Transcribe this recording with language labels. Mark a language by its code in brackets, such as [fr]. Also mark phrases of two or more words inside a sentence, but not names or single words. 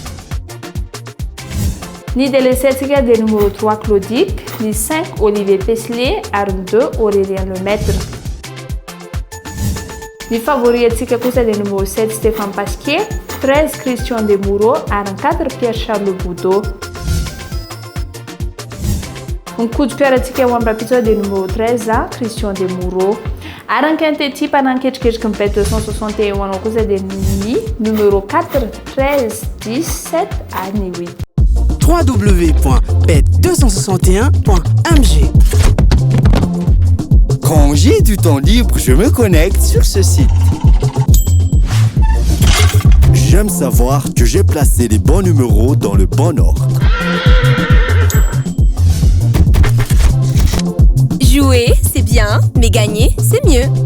[mg] Ny délaissé atsika [fr] de numéro [mg] 3 Claudic, ny 5 Olivier Peslier ary ny 2 Aurélien Lemaître. Ny favori atsika kosa [fr] de numéro [mg] 7 Stéphane Pasquier, 13 Christian Demuro ary ny 4 Pierre-Charles Boudot. Ny coup-de-cœur atsika ho amrapitao [fr] de numéro [mg] 13 Christian Demuro. Arankan'ity mpananketriketriky ny Bet261 anao kosa de ny numéro 4, 13, 10, 7 ary ny 8. www.bet261.mg. [fr] Quand j'ai du temps libre, je me connecte sur ce site. J'aime savoir que j'ai placé les bons numéros dans le bon ordre. Jouer, c'est bien, mais gagner, c'est mieux.